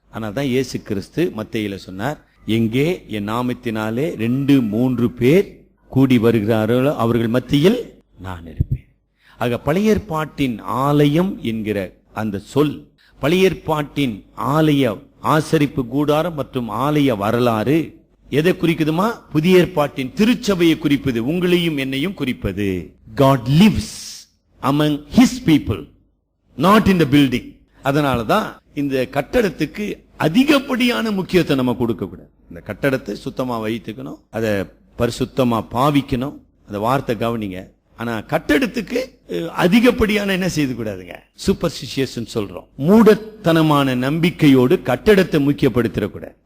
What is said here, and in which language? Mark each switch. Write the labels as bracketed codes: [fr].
[ta] ஆனால் தான் இயேசு கிறிஸ்து மத்தேயுல சொன்னார், எங்கே என் நாமத்தினாலே 2-3 பேர் கூடி வருகிறார்களோ அவர்கள் மத்தியில் நான் இருப்பேன். ஆக பழைய ஏற்பாட்டின் ஆலயம் என்கிற அந்த சொல், பழைய ஏற்பாட்டின் ஆலய ஆசரிப்பு கூடாரம் மற்றும் ஆலய வரலாறு எதை குறிக்குதுமா? புதிய ஏற்பாட்டின் திருச்சபையை குறிப்பது, உங்களையும் என்னையும் குறிப்பது. [en] God lives among his people, not in the building. [ta] அதனாலதான் இந்த கட்டடத்துக்கு அதிகப்படியான முக்கியத்துவம் நம்ம கொடுக்க கூடாது. இந்த கட்டடத்தை சுத்தமா வைத்துக்கணும், அதை பரிசுத்தமா பாவிக்கணும். அந்த வார்த்தை கவனிங்க. ஆனா கட்டடத்துக்கு அதிகப்படியான என்ன செய்து கூடாதுங்க, சூப்பர்ஸ்டிஷியஸ் சொல்றோம், மூடத்தனமான நம்பிக்கையோடு கட்டடத்தை முக்கியப்படுத்திடக்கூடாது.